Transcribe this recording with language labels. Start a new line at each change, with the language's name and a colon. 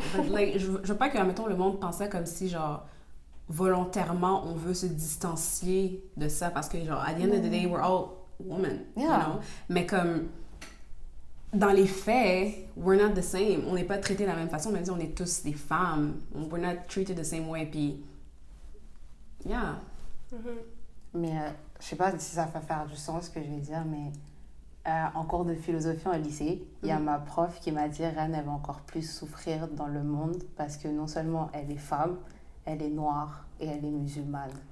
French: Like, je veux pas que, admettons, le monde pensait comme si, genre, volontairement, on veut se distancier de ça parce que, genre,
English: at the end of the day, we're all women, you know?
French: Mais comme, dans les faits,
English: we're not the same.
French: On n'est pas traités de la même façon, même si on est tous des femmes.
English: We're not treated the same way, puis... Yeah.
French: Mais je sais pas si ça va faire du sens ce que je vais dire, mais en cours de philosophie au lycée, il y a ma prof qui m'a dit Reine, elle va encore plus souffrir dans le monde parce que non seulement elle est femme, elle est noire et elle est musulmane.